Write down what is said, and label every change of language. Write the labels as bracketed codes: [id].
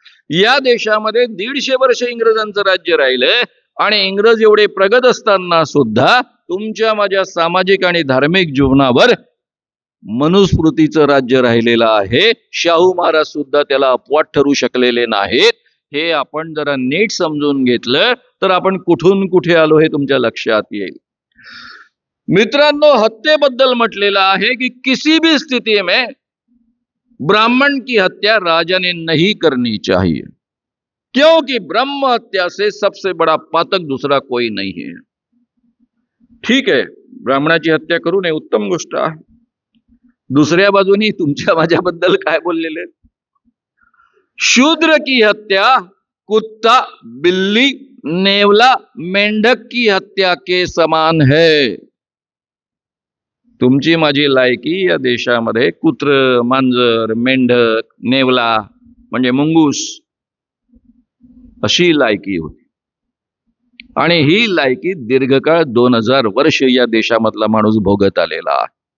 [mr] या देशामध्ये 150 वर्ष इंग्रजांचं राज्य राहिलंय आणि इंग्रज एवढे प्रगत असताना सुद्धा तुमच्या माझ्या सामाजिक आणि धार्मिक जीवनावर मनुस्मृतीचं राज्य राहिलेलं आहे. शाहू महाराज सुद्धा त्याला अपवाद ठरू शकलेले नाहीत. हे आपण जरा नीट समजून घेतलं तर आपण कुठून कुठे आलो हे तुमच्या लक्षात येईल. मित्रांनो, हत्येबद्दल म्हटलेलं आहे [hi] की किसी भी स्थिति में ब्राह्मण की हत्या राजा ने नहीं करनी चाहिए, क्योंकि ब्रह्म हत्या से सबसे बड़ा पातक दूसरा कोई नहीं है. [mr] ठीक आहे, ब्राह्मणाची हत्या करू नये, उत्तम गोष्ट आहे. दुसऱ्या बाजूनी तुमच्या माझ्याबद्दल काय बोललेले? [hi] शूद्र की हत्या कुत्ता, बिल्ली, नेवला, मेंढक की हत्या के समान है. [mr] तुमची माझी लायकी या देशामध्ये कुत्र, मांजर, मेंढक, नेवला म्हणजे मुंगूस अशी लायकी होती. आणि ही लायकी दीर्घकाळ 2000 वर्ष या देशामधला माणूस भोगत आलेला आहे.